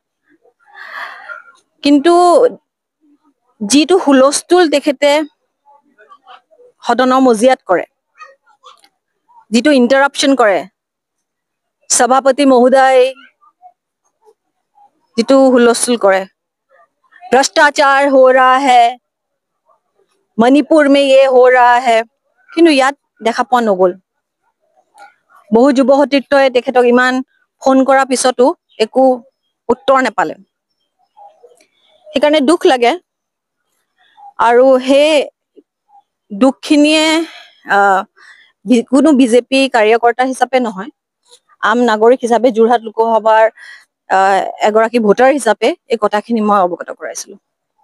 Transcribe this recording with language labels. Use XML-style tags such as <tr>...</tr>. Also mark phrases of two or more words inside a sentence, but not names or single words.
<as>কিন্তু যিটো হুলস্থুল তেখেতে সদনৰ মজিয়াত কৰে, যিটো ইণ্টাৰাপশ্যন কৰে, সভাপতি মহোদয় যিটো হুলস্থুল কৰে,</as> <hi>भ्रष्टाचार हो रहा है,</hi> <as>মণিপুৰ</as> <hi>में ये हो रहा है,</hi> <as>কিন্তু ইয়াত দেখা পোৱা নগল। বহু যুৱ সতীৰ্থই তেখেতক ইমান ফোন কৰাৰ পিছতো একো উত্তৰ নাপালে। সেইকাৰণে দুখ লাগে। আৰু সেই দুখখিনিয়ে কোনো বিজেপি কাৰ্যকৰ্তা হিচাপে নহয়, আম নাগৰিক হিচাপে যোৰহাট লোকসভাৰ এগৰাকী ভোটাৰ হিচাপে এই কথাখিনি মই অৱগত কৰাইছিলো।</as>